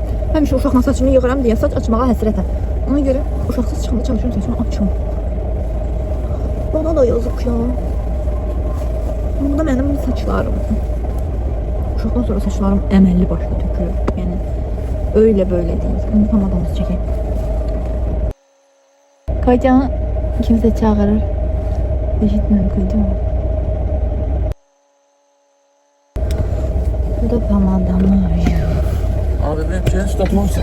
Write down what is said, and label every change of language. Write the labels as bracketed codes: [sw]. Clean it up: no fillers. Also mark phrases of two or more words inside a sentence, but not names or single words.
[az] Həmişə uşaqla saçımı yığıram deyə saç açmağa həsrətəm. Ona görə uşaqsız çıxanda çalışıyorum saçımı açım. [tr] Bana da yazık ya. [az] Bu da mənim saçlarım. Uşaqdan sonra saçlarım əməlli başlı tökülür. [tr] Yəni öyle böyle değil. [az] Şimdi pomadamızı çəkək. Kocanı kimsə çağırır. Eşitmirəm kocanı. Bu da pomadamı. [tr] Abi benim şeyi ıslatmam sen.